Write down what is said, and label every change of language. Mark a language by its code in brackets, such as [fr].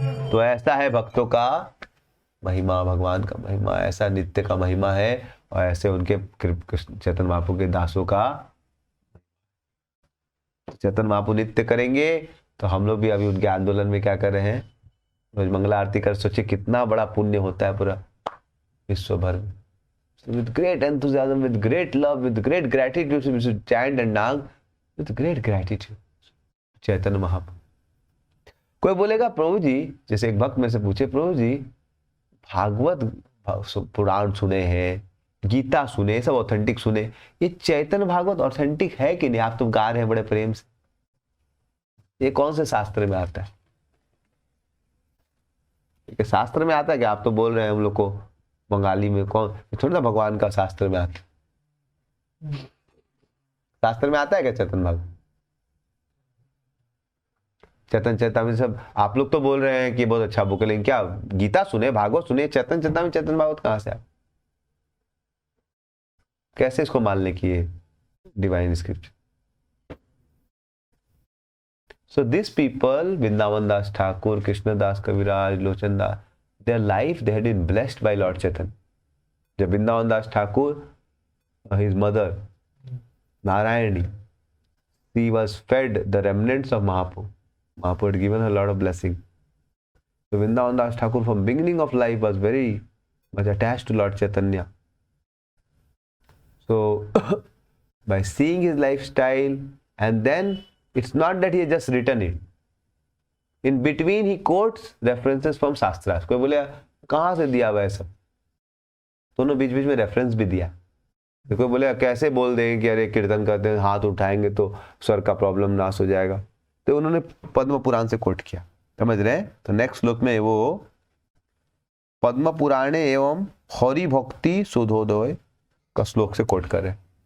[hi] तो ऐसा है भक्तों का महिमा, भगवान का महिमा ऐसा नित्य का महिमा है, और ऐसे उनके चैतन्य महाप्रभु के दासों का, चैतन्य महाप्रभु नित्य करेंगे तो हम लोग भी अभी उनके आंदोलन में क्या कर रहे हैं, रोज मंगला आरती कर, सोचिए कितना बड़ा पुण्य होता है पूरा विश्व भर में। [en] With great enthusiasm, with great love, with great gratitude, we should chant and dance with great gratitude. [hi] Chaitanya Mahaprabhu. कोई बोलेगा प्रभु जी, जैसे एक भक्त में से पूछे, प्रभु जी भागवत पुराण सुने हैं, गीता सुने, सब ऑथेंटिक सुने, ये चैतन्य भागवत ऑथेंटिक है कि नहीं? आप तो गा रहे हैं बड़े प्रेम से, ये कौन से शास्त्र में आता है? शास्त्र में आता है कि आप तो बोल रहे हैं हम लोग को बंगाली में, कौन थोड़ा ना भगवान का शास्त्र में आता है, शास्त्र में आता है क्या चैतन्य भागवत? चैतन्य चेतावनी सब आप लोग तो बोल रहे हैं कि बहुत अच्छा बुक है, लेकिन क्या गीता सुने, भागवत सुने, चैतन्य चेतावनी चैतन्य भागवत कहां से आप कैसे इसको मान ले कि ये divine scripture? [en] So these people, Vrindavan Das Thakur, Krishna Das Kaviraj, Lochan Das, their life they had been blessed by Lord Chaitanya. जब Vrindavan Das Thakur, his mother Narayani, she was fed the remnants of Mahaprabhu. Mahaprabhu had given her a lot of blessing. So Vrindavan Das Thakur from beginning of life was very much attached to Lord Chaitanya. So by seeing his lifestyle, and then it's not that he has just written it. In between he quotes references from Shastras. [hi] कोई बोले कहाँ से दिया हुआ है सब? दोनों बीच बीच में रेफरेंस भी दिया। तो कोई बोले कैसे बोल देंगे कि अरे कीर्तन करते हैं हाथ उठाएंगे तो स्वर का प्रॉब्लम नाश हो जाएगा, तो उन्होंने पद्म पुराण से कोट किया, समझ रहे हैं? तो नेक्स्ट श्लोक में वो पद्म पुराणे एवं हरि भक्ति सुधोदय का श्लोक से कोट कर रहे हैं।